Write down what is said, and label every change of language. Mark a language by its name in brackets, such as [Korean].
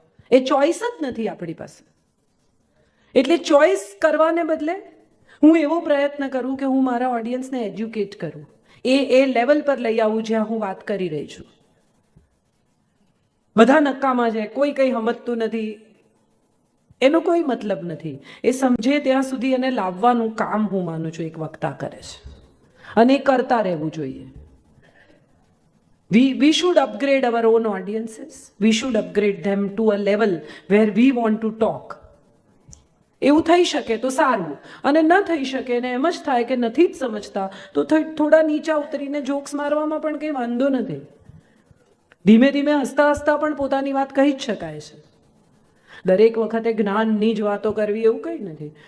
[Gujarati] એ choice જ નથી આપણી પાસે. એટલે ચોઈસ કરવાને બદલે હું એવો પ્રયત્ન કરું કે હું મારા ઓડિયન્સને એજ્યુકેટ કરું, એ લેવલ પર લઈ આવું જ્યાં હું વાત કરી રહી છું. બધા નક્કામાં છે, કોઈ કંઈ સમજતું નથી, એનો કોઈ મતલબ નથી. એ સમજે ત્યાં સુધી એને લાવવાનું કામ હું માનું છું એક વક્તા કરે છે, અને એ કરતા રહેવું જોઈએ. [English] We should upgrade our own audiences. We should upgrade them to a level where we want to talk. [Gujarati] એવું થઈ શકે તો સારું, અને ન થઈ શકે ને એમ જ થાય કે નથી જ સમજતા તો થોડા નીચા ઉતરીને જોક્સ મારવામાં પણ કંઈ વાંધો નથી. ધીમે ધીમે હસતા હસતા પણ પોતાની વાત કહી જ શકાય છે. દરેક વખતે જ્ઞાનની જ વાતો કરવી એવું કંઈ નથી.